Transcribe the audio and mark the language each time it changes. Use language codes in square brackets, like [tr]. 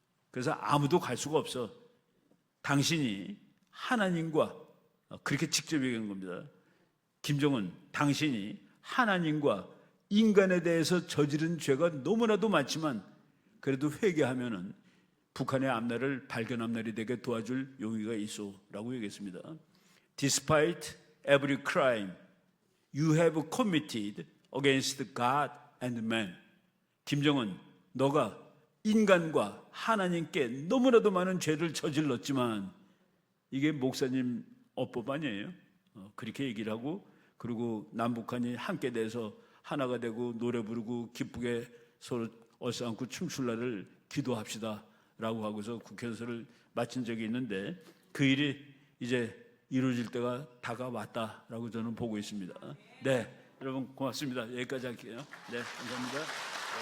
[ko] 그래서 아무도 갈 수가 없어. 당신이 하나님과, 그렇게 직접 얘기한 겁니다. 김정은, 당신이 하나님과 인간에 대해서 저지른 죄가 너무나도 많지만 그래도 회개하면은 북한의 앞날을 밝은 앞날이 되게 도와줄 용의가 있어 라고 얘기했습니다. [en] Despite every crime you have committed against God and man. [ko] 김정은, 너가 인간과 하나님께 너무나도 많은 죄를 저질렀지만, 이게 목사님 어법 아니에요? 그렇게 얘기를 하고, 그리고 남북한이 함께 돼서 하나가 되고 노래 부르고 기쁘게 서로 얼싸안고 춤출 날을 기도합시다 라고 하고서 국회에서를 마친 적이 있는데, 그 일이 이제 이루어질 때가 다가왔다라고 저는 보고 있습니다. 네, 여러분 고맙습니다. 여기까지 할게요. 네, 감사합니다.